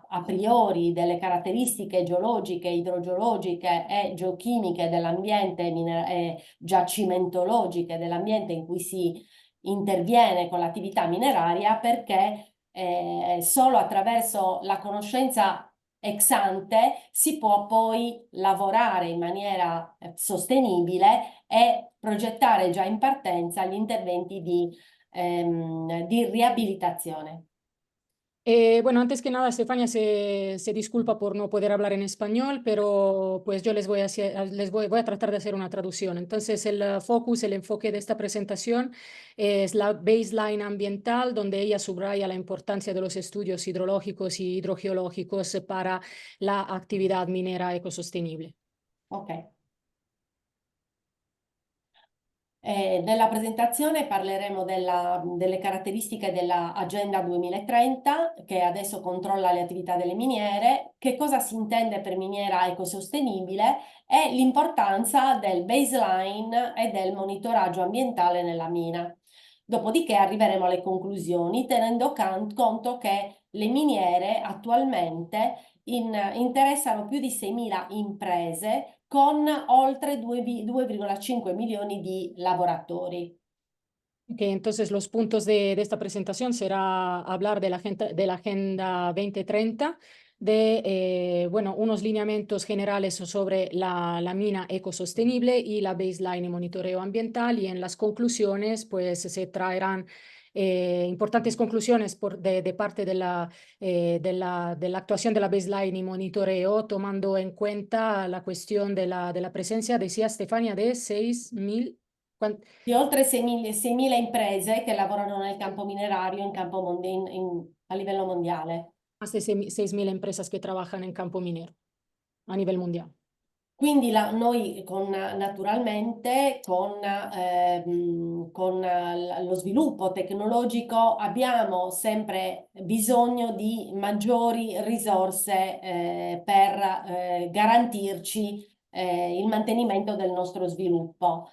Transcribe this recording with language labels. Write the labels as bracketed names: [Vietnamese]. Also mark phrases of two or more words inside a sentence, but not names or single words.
[Latin] a priori [Italian] delle caratteristiche geologiche, idrogeologiche e geochimiche dell'ambiente e giacimentologiche dell'ambiente in cui si interviene con l'attività mineraria, perché solo attraverso la conoscenza [Latin] ex ante [Italian] si può poi lavorare in maniera sostenibile e progettare già in partenza gli interventi di riabilitazione. [Spanish] Bueno, antes que nada, Estefania se disculpa por no poder hablar en español, pero pues yo voy a tratar de hacer una traducción. Entonces, el focus, el enfoque de esta presentación es la baseline ambiental, donde ella subraya la importancia de los estudios hidrológicos y hidrogeológicos para la actividad minera ecosostenible. Ok. [Italian] Nella presentazione parleremo delle caratteristiche della Agenda 2030, che adesso controlla le attività delle miniere, che cosa si intende per miniera ecosostenibile e l'importanza del baseline e del monitoraggio ambientale nella mina. Dopodiché arriveremo alle conclusioni, tenendo conto che le miniere attualmente interessano più di 6.000 imprese con oltre 2,5 milioni di lavoratori. [Spanish] Ok, entonces los puntos de esta presentación será hablar de la Agenda 2030, bueno, unos lineamientos generales sobre la mina ecosostenible y la baseline y monitoreo ambiental, y en las conclusiones pues se traerán importantes conclusiones de parte de la actuación de la baseline y monitoreo, tomando en cuenta la cuestión de la presencia, decía Stefania, de 6.000... [Italian] Di oltre 6.000 imprese che lavorano nel campo minerario a livello mondiale. [Spanish] Más de 6.000 empresas que trabajan en campo minero a nivel mundial. [Italian] Quindi noi naturalmente con lo sviluppo tecnologico abbiamo sempre bisogno di maggiori risorse per garantirci il mantenimento del nostro sviluppo.